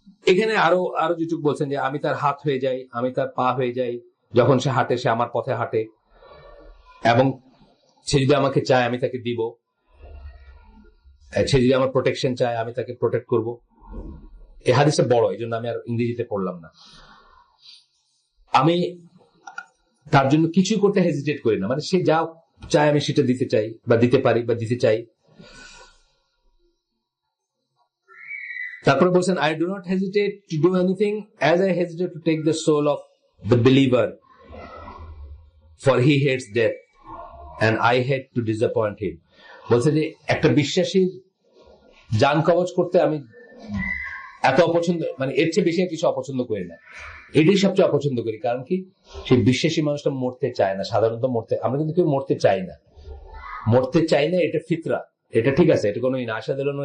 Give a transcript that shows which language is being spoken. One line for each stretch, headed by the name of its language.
Bangla: এখানে আরো যেটুকু বলছেন যে আমি তার হাত হয়ে যাই, আমি তার পা হয়ে যাই, যখন সে হাঁটে সে আমার পথে হাঁটে, এবং সে যদি আমাকে চায় আমি তাকে দিব, সে যদি আমার প্রোটেকশন চায় আমি তাকে প্রোটেক্ট করব। এই হাদিসটা বড়, এই জন্য আমি আর ইংরেজিতে পড়লাম না। আমি তার জন্য কিছু করতে হেজিটেট করি না, মানে সে যা চায় আমি সেটা দিতে চাই বা দিতে পারি বা দিতে চাই। তারপরে বলছেন
English: I do not hesitate to do anything as I hesitate to take the soul of the believer, for he hates death and I hate to disappoint him.
Bangla: বলছে যে একটা বিশ্বাসীর জান কবজ করতে আমি এত অপছন্দ, মানে এর চেয়ে বেশি কিছু অপছন্দ করি না, এটাই সবচেয়ে অপছন্দ করি। কারণ কি? সেই বিশ্বাসী মানুষটা মরতে চায় না। সাধারণত আমরা কিন্তু কেউ মরতে চাই না, এটা ফিতরা, এটা ঠিক আছে, এটা কোনো আশা দিল না।